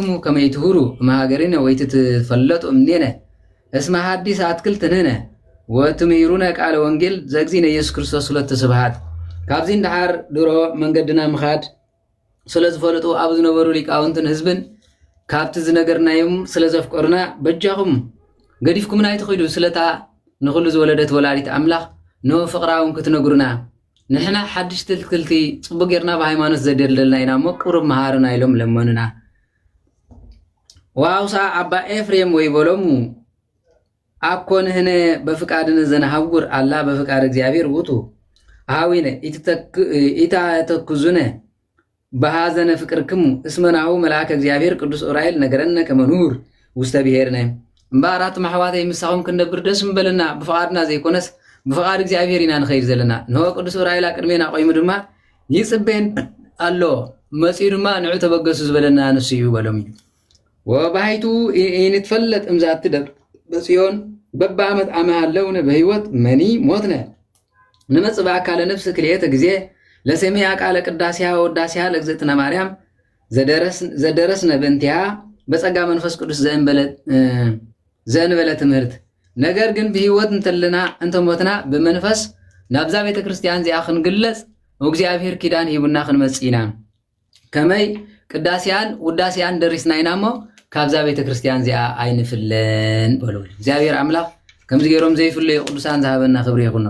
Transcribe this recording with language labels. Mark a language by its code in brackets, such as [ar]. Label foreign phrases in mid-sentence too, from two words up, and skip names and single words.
[gez] ከመ ይትሁሩ እምሃገሪነ ወይትትፈለጡ እምኔነ እስመ ሐዲስ አትክልት ንሕነ ወትምሂሩነ ቃለ ወንጌል ዘእግዚእነ ኢየሱስ ክርስቶስ ሁለተ ስብሃት። [ti] ካብዚ እንዳሓር ድሮ መንገድና ምኻድ ስለ ዝፈልጡ ኣብ ዝነበሩ ሊቃውንትን ህዝብን ካብቲ ዝነገርናዮም ስለ ዘፍቀሩና በጃኹም ገዲፍኩምና ይትኽዱ ስለታ ንኹሉ ዝወለደት ወላዲት ኣምላኽ ንፍቕራውን ክትነግሩና ንሕና ሓድሽ ትልትልቲ ጽቡቕ ጌርና ብሃይማኖት ዘደለልና ኢና እሞ ቅሩብ መሃርና ኢሎም ለመኑና። [gez] ዋውሳ ኣባ ኤፍሬም ወይበሎሙ አኮ ንሕነ በፍቃድነ ዘነሃውር አላ በፍቃድ እግዚአብሔር ውጡ ሃዊነ ኢታተኩዙነ በሃዘነ ፍቅርክሙ እስመናሁ መልአከ እግዚአብሔር ቅዱስ ኡራኤል ነገረነ ከመ ንሁር ውስተ ብሔርነ። [ti] እምበኣራቱ ማሕዋተይ ምሳኹም ክንነብር ደስ ምበለና ብፍቃድና ዘይኮነስ ብፍቃድ እግዚአብሔር ኢና ንኸይድ ዘለና። ንሆ ቅዱስ ኡራኤል ቅድሜና ቆይሙ ድማ ይጽበን ኣሎ መጺኡ ድማ ንዑ ተበገሱ ዝበለና ንሱ እዩ በሎም እዩ። [gez] ወባሕቱ ይንትፈለጥ እምዛቲ ደብር በጽዮን በብዓመት ዓመ ሃለውነ በህይወት መኒ ሞትነ ንመጽእ በአካለ ነፍሲ ክልኤተ ግዜ ለሰሚያ ቃለ ቅዳሴሃ ወዳሴሃ ለእግዝእትነ ማርያም ዘደረስነ በእንቲሃ በጸጋ መንፈስ ቅዱስ ዘእንበለ ትምህርት። [ti] ነገር ግን ብህይወት እንተለና እንተሞትና ብመንፈስ ናብዛ ቤተ ክርስቲያን እዚኣ ክንግለጽ ወእግዚአብሔር ኪዳን ሂቡና ክንመጽእ ኢና። ከመይ ቅዳሴያን ውዳሴያን ደሪስና ኢና እሞ ካብዛ ቤተ ክርስቲያን እዚኣ ኣይንፍለን በሉ። እግዚአብሔር አምላኽ ከምዚ ገይሮም ዘይፍለዩ ቅዱሳን ዝሃበና ክብሪ ይኹኖ።